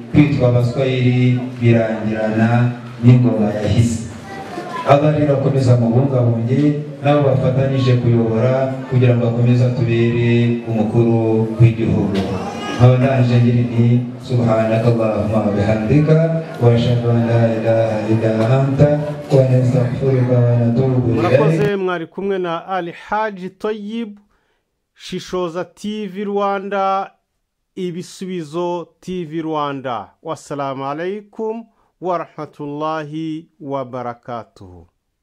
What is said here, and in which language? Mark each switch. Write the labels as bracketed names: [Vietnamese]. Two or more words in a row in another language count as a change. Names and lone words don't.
[Kinyarwanda] Kwitwa abaswahili birangirana n'ingoma yahise. Allah rero akomeza mubungabunge nabo bafatanije kuyobora kugira ngo akomeze atubere umukuru w'igihugu. Abandanje ngira nti [Arabic] سبحانك اللهم بحمدك وأشهد أن لا إله إلا أنت ونستغفرك ونتوب إليك. [Kinyarwanda] Murakoze, mwari kumwe na Alhaji Toyib, Shishoza TV Rwanda, Ibisubizo TV Rwanda. [Arabic] والسلام عليكم ورحمة الله وبركاته.